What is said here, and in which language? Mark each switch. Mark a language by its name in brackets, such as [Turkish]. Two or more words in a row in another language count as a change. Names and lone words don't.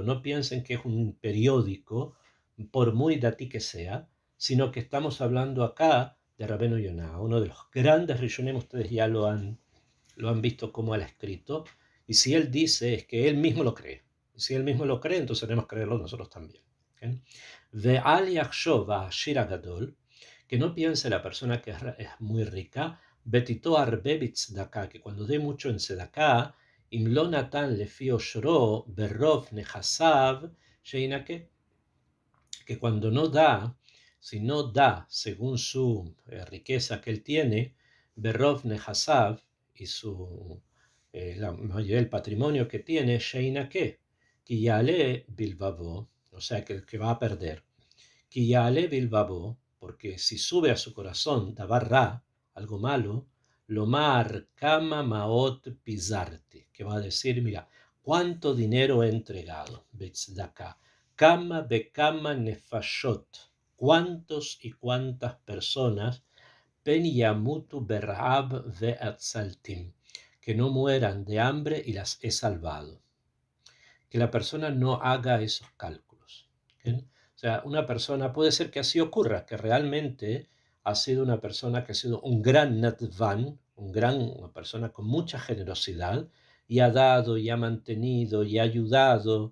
[Spanish] No piensen que es un periódico, por muy datí que sea, sino que estamos hablando acá de Rabenu Yonah, uno de los grandes Rishonim. Ustedes ya lo han visto como él ha escrito. Y si él dice, es que él mismo lo cree. Y si él mismo lo cree, entonces tenemos que creerlo nosotros también. [Hebrew] ואל יחשוב העשיר הגדול, [Spanish] que no piense la persona que es muy rica, [Hebrew] בתתו הרבה בצדקה, [Spanish] que cuando dé mucho en tzedakah, [Hebrew] אם לא נתן לפי עשרו ברוב נכסיו שיש לו, [Spanish] que cuando no da, si no da según su riqueza que él tiene, [Hebrew] ברוב נכסיו, [Spanish] y la mayoría del patrimonio que tiene, sheinake, que [Hebrew] יעלה בלבבו, [Spanish] o sea que va a perder. [Hebrew] כי יעלה בלבבו, [Spanish] porque si sube a su corazón [Hebrew] דבר רע, [Spanish] algo malo, [Hebrew] לומר כמה מעות פזרתי, [Spanish] que va a decir, mira, cuánto dinero he entregado, [Hebrew] בצדקה כמה וכמה נפשות, [Spanish] cuántos y cuántas personas, [Hebrew] פן ימותו ברעב והצלתים, [Spanish] que no mueran de hambre y las he salvado. Que la persona no haga esos cálculos. ¿Okay? O sea, una persona, puede ser que así ocurra, que realmente ha sido una persona que ha sido un gran natvan, una persona con mucha generosidad, y ha dado, y ha mantenido, y ha ayudado.